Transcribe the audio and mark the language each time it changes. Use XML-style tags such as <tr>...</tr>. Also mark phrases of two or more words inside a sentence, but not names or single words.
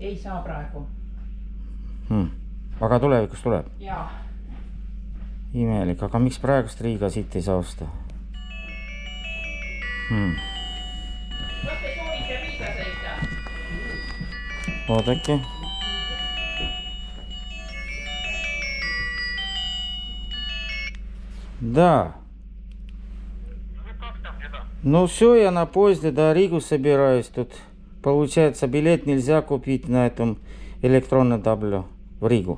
<et>Ei saa praegu. Aga tulevikus tuleb? Jaa. Imelik, aga miks praegust Riiga siit ei saa osta? Kas te soovite Riiga sõita? Oodake.</et> <ru>Да. Ну все, я на поезде до Ригу собираюсь. Тут получается билет нельзя купить на этом электронном табло в Ригу.</ru>